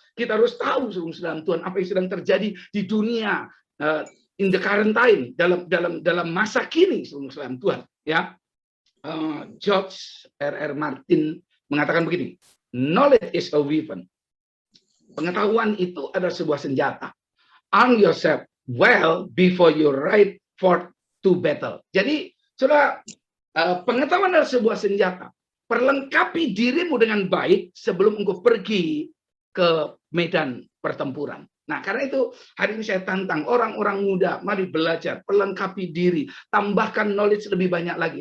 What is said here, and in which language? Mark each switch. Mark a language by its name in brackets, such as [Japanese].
[Indonesian] Kita harus tahu, saudara Tuhan, apa yang sedang terjadi di dunia [English] in the current time, [Indonesian] dalam masa kini, saudara Tuhan. Ya, George R.R. Martin mengatakan begini, [English] knowledge is a weapon. [Indonesian] Pengetahuan itu adalah sebuah senjata. [English] Arm yourself well before you ride forth to battle. [Indonesian] Jadi, saudara, pengetahuan adalah sebuah senjata. Perlengkapi dirimu dengan baik sebelum engkau pergi ke medan pertempuran. Nah, karena itu hari ini saya tantang orang-orang muda, mari belajar, perlengkapi diri, tambahkan knowledge lebih banyak lagi.